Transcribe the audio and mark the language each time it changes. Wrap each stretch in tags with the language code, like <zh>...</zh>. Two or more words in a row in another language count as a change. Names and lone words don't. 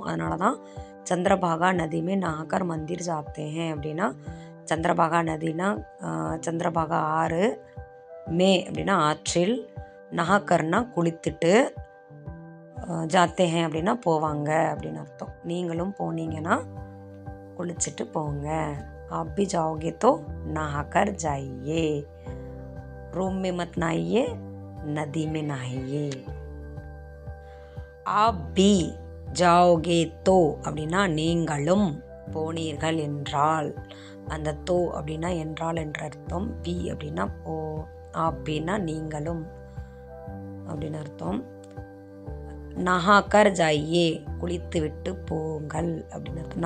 <ta>அதனால தான் சந்திரபாகா</ta> <hi>नदी में नहाकर मंदिर जाते हैं</hi> <ta>அப்படின்னா சந்திரபாகா நதினா சந்திரபாகா ஆறு, மே அப்படின்னா ஆற்றில், நஹாக்கர்னா குளித்துட்டு,</ta> <hi>जाते हैं</hi> <ta>அப்படின்னா போவாங்க அப்படின்னு அர்த்தம். நீங்களும் போனீங்கன்னா குளிச்சுட்டு போங்க.</ta> <hi>आप भी जाओगे तो नहाकर जाइए, रूम में मत नहाइए, नदी में नहाइए. आप भी जाओगे तो</hi> <ta>அப்படின்னா நீங்களும் போனீர்கள் என்றால், அந்த தோ அப்படின்னா என்றால் என்ற அர்த்தம், பி அப்படின்னா போ, அப்படின்னா நீங்களும் அப்படின்னு அர்த்தம்.</ta> <hi>नहाकर जाए</hi> <ta>குளித்து விட்டு போங்கள் அப்படின்னு அர்த்தம்.</ta>